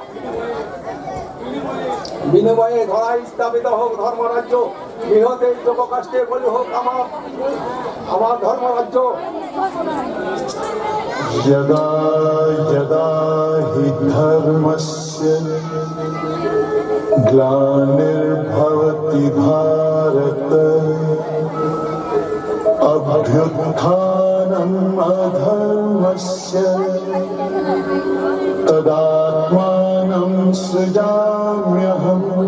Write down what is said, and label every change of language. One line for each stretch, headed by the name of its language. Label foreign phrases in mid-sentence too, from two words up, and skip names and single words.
Bangla: বিনিময়ে ধরাই স্থাপিত হোক ধর্মরাজ্য, ইহতে যোগকাষ্টে বলি হোক আমার ধর্মরাজ্য।
Sanskrit: यदा यदा हि धर्मस्य ग्लानिर्भवति भारत अभ्युत्थानम् अधर्मस्य तदात्मानं सृजाम्यहम्